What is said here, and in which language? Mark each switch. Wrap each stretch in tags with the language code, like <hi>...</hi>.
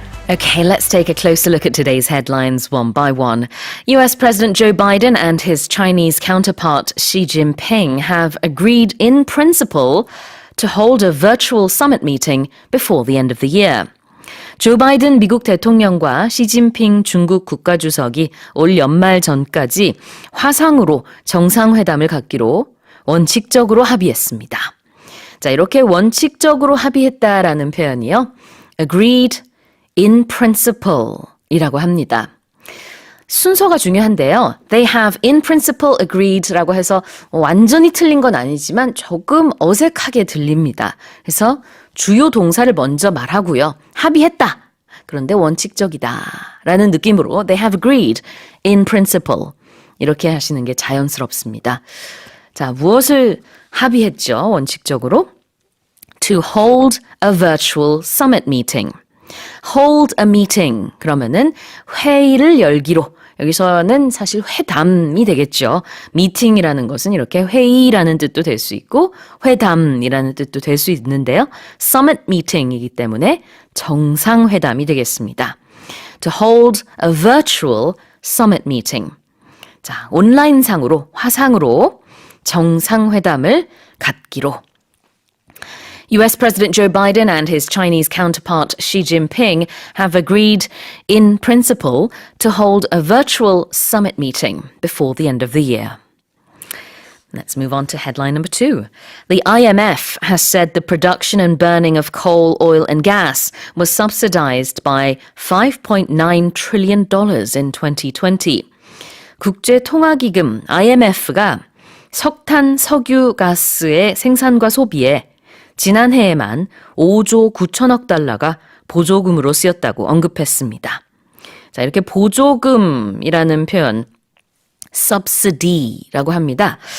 <en>Okay, let's take a closer look at today's headlines one by one. US President Joe Biden and his Chinese counterpart Xi Jinping have agreed in principle to hold a virtual summit meeting before the end of the year.</en> <ko>조 바이든 미국 대통령과 시진핑 중국 국가주석이 올 연말 전까지 화상으로 정상회담을 갖기로 원칙적으로 합의했습니다. 자, 이렇게 원칙적으로 합의했다라는 표현이요.</ko> <en>agreed in principle</en> <ko>이라고 합니다. 순서가 중요한데요.</ko> <en>They have in principle agreed</en> <ko>라고 해서 완전히 틀린 건 아니지만 조금 어색하게 들립니다. 그래서 주요 동사를 먼저 말하고요. 합의했다. 그런데 원칙적이다. 라는 느낌으로</ko> <en>They have agreed in principle.</en> <ko>이렇게 하시는 게 자연스럽습니다. 자, 무엇을 합의했죠? 원칙적으로?</ko> <en>To hold a virtual summit meeting. hold a meeting.</en> <ko>그러면은 회의를 열기로. 여기서는 사실 회담이 되겠죠. meeting이라는 것은 이렇게 회의라는 뜻도 될 수 있고 회담이라는 뜻도 될 수 있는데요. summit meeting이기 때문에 정상회담이 되겠습니다.</ko> <en>To hold a virtual summit meeting.</en> <ko>자, 온라인상으로 화상으로 정상회담을 갖기로.</ko> <en>US President Joe Biden and his Chinese counterpart Xi Jinping have agreed in principle to hold a virtual summit meeting before the end of the year. Let's move on to headline number 2. The IMF has said the production and burning of coal, oil, and gas was subsidized by $5.9 trillion in 2020.</en> <ko>국제통화기금 IMF가 석탄, 석유, 가스의 생산과 소비에 지난해에만 5조 9천억 달러가 보조금으로 쓰였다고 언급했습니다. 자, 이렇게 보조금이라는 표현 subsidy라고 합니다.</ko>